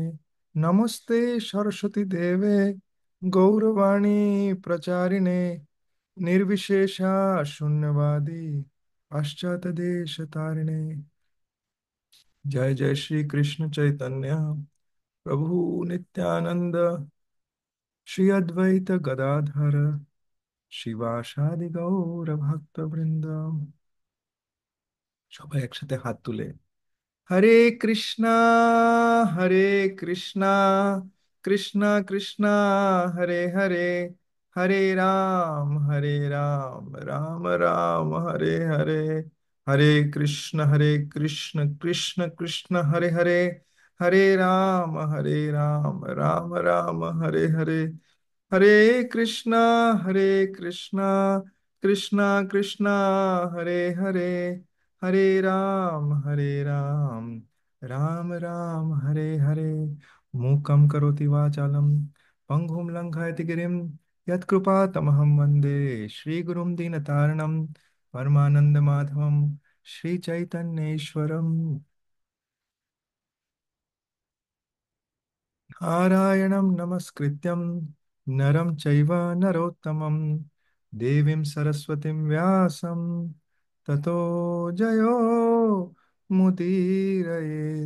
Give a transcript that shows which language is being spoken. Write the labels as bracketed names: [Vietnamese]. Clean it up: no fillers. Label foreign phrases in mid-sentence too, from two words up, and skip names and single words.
[Sanskrit] नमस्ते सरस्वती देवे गौरवाणी प्रचारिणे निर्विशेषा शून्यवादी पाश्चात्यदेशतारिणे। जय जय श्री कृष्ण चैतन्य प्रभु नित्यानंद श्री अद्वैत गदाधर শিবাসাদি গৌর ভক্তবৃন্দ। [Bangla] সবাই একসাথে হাত তুলে [Sanskrit] হরে কৃষ্ণা হরে কৃষ্ণা কৃষ্ণ কৃষ্ণ হরে হরে হরে রাম রাম রাম হরে হরে। হরে কৃষ্ণ কৃষ্ণ কৃষ্ণ হরে হরে হরে রাম রাম রাম হরে হরে। हरे कृष्णा हरे कृष्णा कृष्णा कृष्णा हरे हरे हरे राम राम राम हरे हरे। मूकं करोति वाचालं पंगुं लङ्घयति गिरिं यत्कृपातमहं वन्दे श्रीगुरुं दीनतारिणं परमानन्दमाधवं श्रीचैतन्येश्वरम्। नारायणं नमस्कृत्यं नरं चैव नरोत्तमं देवीं सरस्वतीं व्यासं ततो जयो मुदीरयेत्।